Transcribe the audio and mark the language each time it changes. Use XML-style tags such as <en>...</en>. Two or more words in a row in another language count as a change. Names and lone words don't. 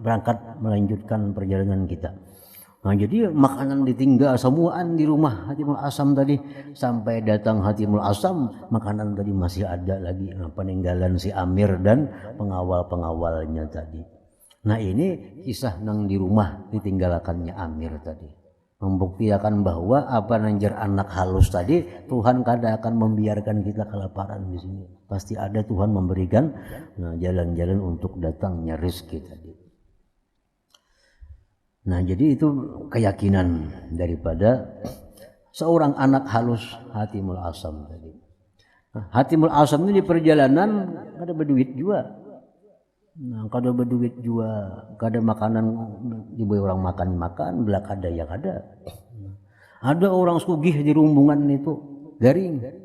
<bjn>Nah, kita berangkat melanjutkan perjalanan kita. Nah, jadi makanan ditinggal semuaan di rumah Hatimul Asam tadi, sampai datang Hatimul Asam makanan tadi masih ada lagi. Nah, peninggalan si Amir dan pengawal-pengawalnya tadi. Nah, ini kisah nang di rumah ditinggalkannya Amir tadi, membuktikan bahwa apa nanjar anak halus tadi, Tuhan kada akan membiarkan kita kelaparan di sini. Pasti ada Tuhan memberikan jalan-jalan untuk datangnya rezeki tadi. Nah, jadi itu keyakinan daripada seorang anak halus Hatimul Asam tadi. Nah, Hatimul Asam ini di perjalanan kada berduit juga. Nah, kada berduit juga, kada makanan diberi orang makan, belah kada yang ada. Ada orang sugih di rumbungan itu, garing.</bjn>